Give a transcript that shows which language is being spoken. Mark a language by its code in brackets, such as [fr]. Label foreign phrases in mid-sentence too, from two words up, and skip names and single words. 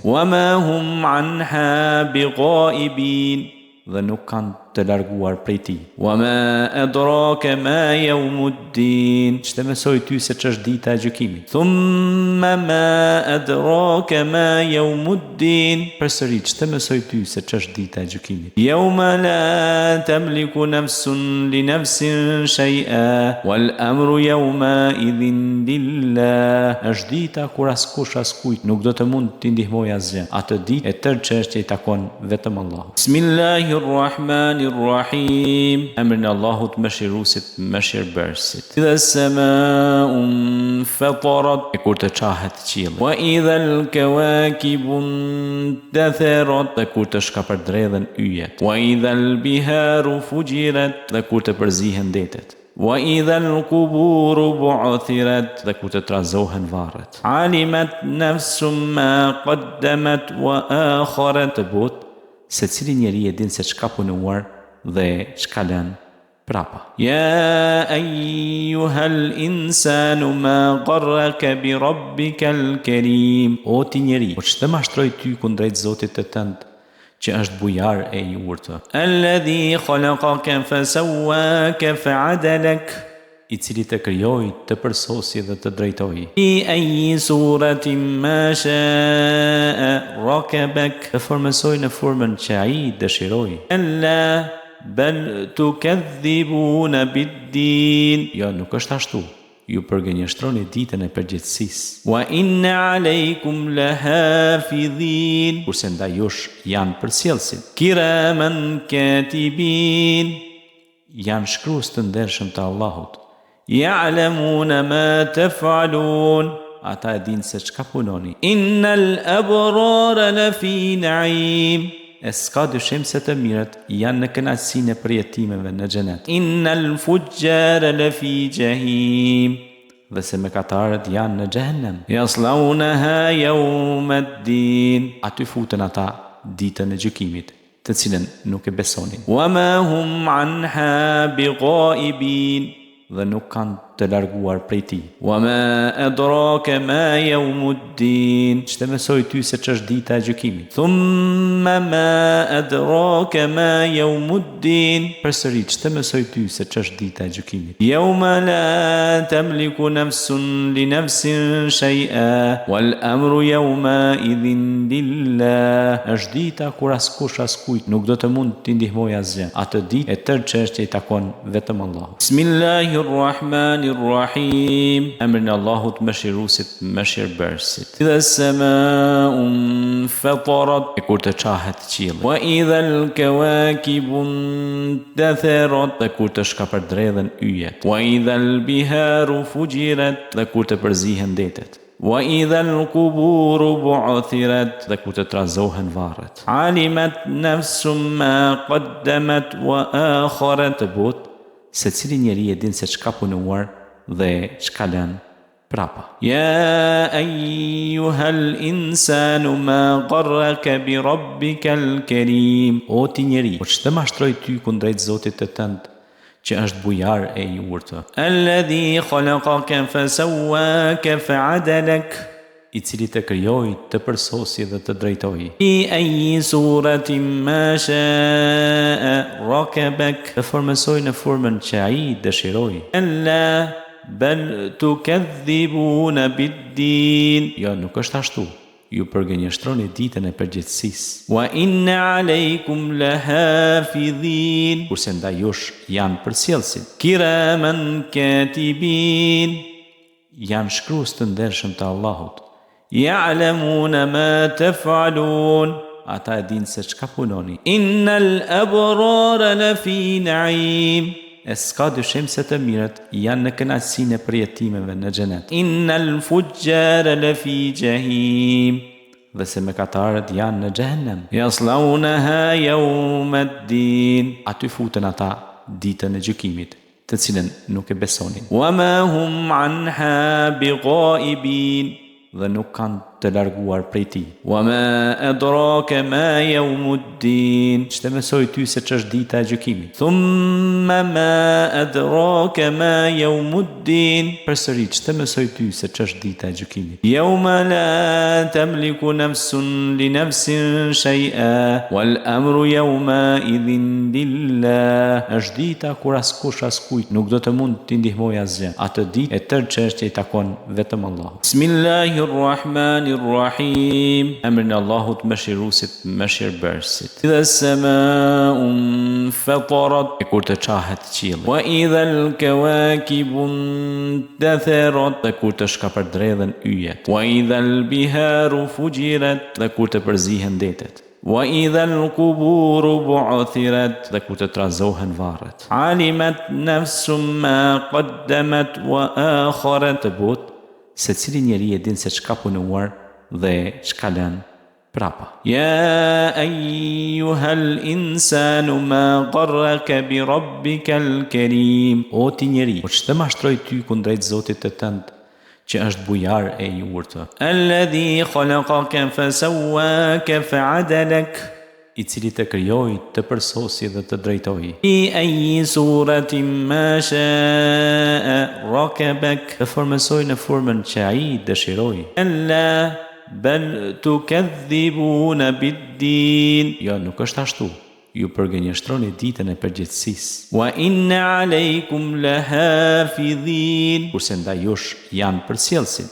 [ar] وما هم عنها بغائبين, [sq] dhe nuk kanë të larguar prej tij. [ar] وما أدراك ما يوم الدين, [sq] ç'të mësoi ty se ç'është dita e gjykimit. [ar] ثم ما أدراك ما يوم الدين, [sq] përsëri ç'të mësoi ty se ç'është dita e gjykimit. [ar] يوم لا تملك نفس لنفس شيئا والأمر يومئذ لله, [sq] është dita kur askush askujt nuk do të mund t'i ndihmojë asgjë. Atë ditë e tërë çështja i takon vetëm Allahut. Bismillahirrahmanirrahim, emrin e Allahut mëshiruesit, mëshirbërësit. [ar] إذا السماء انفطرت, [sq] e kur të qahet qielli. [ar] وإذا الكواكب انتثرت, [sq] dhe kur të shkapërdredhen yjet. [ar] وإذا البحار فجرت, [sq] dhe kur të përzihen detet. [ar] وإذا القبور بعثرت, [sq] dhe kur të trazohen varret. [ar] علمت نفس ما قدمت وأخرت, [sq] se cili njeri e din se çka punuar dhe çka lën prapa. [ar] يا أيها الإنسان ما غرك بربك الكريم. [sq] O ti njeri, po ç'të mashtroi ty kundrejt Zotit të tënd, që është bujar e i urtë. [ar] الذي خلقك فسواك فعدلك, [sq] i cili të krijoi, të përsosi dhe të drejtoi. [ar] في أي صورة ما شاء ركبك, [sq] të formësoi në formën që ai dëshiroi. [ar] كلا بل تكذبون بالدين, [sq] jo, nuk është ashtu. Ju përgënjeshtroni ditën e përgjithësisë. [ar] وإن عليكم لحافظين, [sq] kurse ndaj jush janë përcjellësit. [ar] كراما كاتبين, [sq] janë shkruas të ndershëm të Allahut. [ar] يعلمون ما تفعلون, [sq] ata e dinë se çka punoni. [ar] إن الأبرار لفي نعيم, [sq] e s'ka dyshim se të mirët janë në kënaqësinë e përjetimeve në xhenet. [ar] إن الفجار لفي جحيم, [sq] dhe se mëkatarët janë në xhehenem. [ar] يصلونها يوم الدين, [sq] aty futen ata ditën e gjykimit, të cilën nuk e besonin. [ar] وما هم عنها بغائبين, [sq] dhe nuk kanë të larguar prej tij. [ar] وما أدراك ما يوم الدين, [sq] ç'të mësoi ty se ç'është dita e gjykimit. [ar] ثم ما أدراك ما يوم الدين, [sq] përsëri ç'të mësoi ty se ç'është dita e gjykimit. [ar] يوم لا تملك نفس لنفس شيئا والأمر يومئذ لله, [sq] është dita kur askush askujt nuk do të mund t'i ndihmojë asgjë. Atë ditë e tërë çështja i takon vetëm Allahut. Bismillahirrahmanirrahim, emrin e Allahut mëshiruesit, mëshirbërësit. [ar] إذا السماء انفطرت, [sq] e kur të qahet qielli. [ar] وإذا الكواكب انتثرت, [sq] dhe kur të shkapërdredhen yjet. [ar] وإذا البحار فجرت, [sq] dhe kur të përzihen detet. [ar] وإذا القبور بعثرت, [sq] dhe kur të trazohen varret. [ar] علمت نفس ما قدمت وأخرت, [sq] të but se cili njeri e din se çka punuar dhe çka lën prapa. [ar] يا أيها الإنسان ما غرك بربك الكريم, [sq] o ti njeri, po ç'të mashtroi ty kundrejt Zotit të tënd, që është bujar e i urtë. [ar] الذي خلقك فسواك فعدلك, [sq] i cili të krijoi, të përsosi dhe të drejtoi. [ar] في أي صورة ما شاء ركبك, [sq] të formësoi në formën që ai dëshiroi. [ar] كلا بل تكذبون بالدين, [sq] jo, nuk është ashtu. Ju përgënjeshtroni ditën e përgjithësisë. [ar] وإن عليكم لحافظين, [sq] kurse ndaj jush janë përcjellësit. [ar] كراما كاتبين, [sq] janë shkruas të ndershëm të Allahut. [ar] يعلمون ما تفعلون, [sq] ata e dinë se çka punoni. [ar] إن الأبرار لفي نعيم, [sq] e s'ka dyshim se të mirët janë në kënaqësinë e përjetimeve në xhenet. [ar] إن الفجار لفي جحيم, [sq] dhe se mëkatarët janë në xhehenem. [ar] يصلونها يوم الدين, [sq] aty futen ata ditën e gjykimit, të cilën nuk e besonin. [ar] وما هم عنها بغائبين, [sq] dhe nuk kanë të larguar prej tij. [ar] وما أدراك ما يوم الدين, [sq] ç'të mësoi ty se ç'është dita e gjykimit. [ar] ثم ما أدراك ما يوم الدين, [sq] përsëri ç'të mësoi ty se ç'është dita e gjykimit. [ar] يوم لا تملك نفس لنفس شيئا والأمر يومئذ لله, [sq] është dita kur askush askujt nuk do të mund t'i ndihmojë asgjë. Atë ditë e tërë çështja i takon vetëm Allahut. Bismillahirrahmanirrahim, emrin e Allahut mëshiruesit, mëshirbërësit. [ar] إذا السماء انفطرت, [sq] e kur të qahet qielli. [ar] وإذا الكواكب انتثرت, [sq] dhe kur të shkapërdredhen yjet. [ar] وإذا البحار فجرت, [sq] dhe kur të përzihen detet. [ar] وإذا القبور بعثرت, [sq] dhe kur të trazohen varret. [ar] علمت نفس ما قدمت وأخرت, [sq] të but se cili njeri e din se çka punuar dhe çka lën prapa. [ar] يا أيها الإنسان ما غرك بربك الكريم, [sq] o ti njeri, po ç'të mashtroi ty kundrejt Zotit të tënd, që është bujar e i urtë. [ar] الذي خلقك فسواك فعدلك, [sq] i cili të krijoi, të përsosi dhe të drejtoi. [ar] في أي صورة ما شاء ركبك, [sq] të formësoi në formën që ai dëshiroi. [ar] كلا بل تكذبون بالدين, [sq] jo, nuk është ashtu. ju përgënjeshtroni ditën e përgjithësisë. [ar] وإن عليكم لحافظين, [sq] kurse ndaj jush janë përcjellësit.